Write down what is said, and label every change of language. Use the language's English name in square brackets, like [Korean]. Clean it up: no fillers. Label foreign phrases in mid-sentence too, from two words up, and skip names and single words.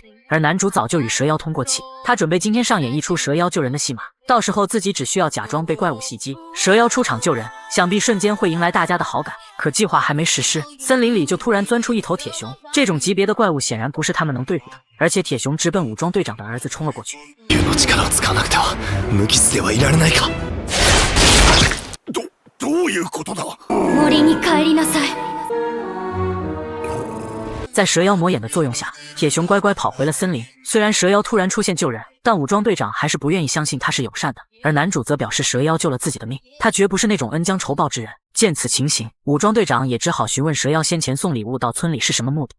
[Chinese] 而男主早就与蛇妖通过气，他准备今天上演一出蛇妖救人的戏码，到时候自己只需要假装被怪物袭击，蛇妖出场救人，想必瞬间会迎来大家的好感。可计划还没实施，森林里就突然钻出一头铁熊，这种级别的怪物显然不是他们能对付的，而且铁熊直奔武装队长的儿子冲了过去。 [Japanese] どういうことだ？森に帰りなさい。 [Chinese] 在蛇妖魔眼的作用下，铁熊乖乖跑回了森林。虽然蛇妖突然出现救人，但武装队长还是不愿意相信他是友善的，而男主则表示蛇妖救了自己的命，他绝不是那种恩将仇报之人。见此情形，武装队长也只好询问蛇妖先前送礼物到村里是什么目的。